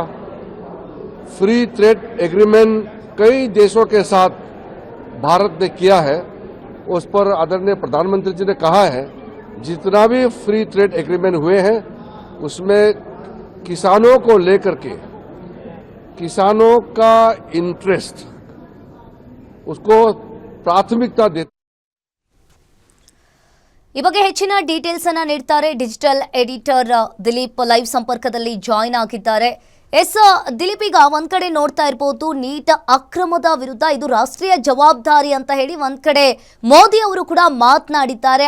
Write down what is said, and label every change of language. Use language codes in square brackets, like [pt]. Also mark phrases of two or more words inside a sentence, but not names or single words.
[en] free trade agreement [hi] कई देशों के साथ भारत ने किया है, उस पर आदरणीय प्रधानमंत्री जी ने कहा है जितना भी [en] free trade agreement [hi] हुए हैं उसमें किसानों को लेकर के किसानों का इंटरेस्ट उसको प्राथमिकता देते। [kn] ಈ ಬಗ್ಗೆ ಹೆಚ್ಚಿನ ಡೀಟೇಲ್ಸ್ ಅನ್ನ ನೀಡ್ತಾರೆ [en] digital editor [kn] ದಿಲೀಪ್ ಲೈವ್ ಸಂಪರ್ಕದಲ್ಲಿ ಜಾಯಿನ್ ಆಗಿದ್ದಾರೆ. ದಿಲೀಪ್, ಈಗ ಒಂದ್ ಕಡೆ ನೋಡ್ತಾ ಇರಬಹುದು ನೀಟ್ ಅಕ್ರಮದ ವಿರುದ್ಧ ಇದು ರಾಷ್ಟ್ರೀಯ ಜವಾಬ್ದಾರಿ ಅಂತ ಹೇಳಿ ಒಂದ್ ಕಡೆ ಮೋದಿ ಅವರು ಕೂಡ ಮಾತನಾಡಿದ್ದಾರೆ.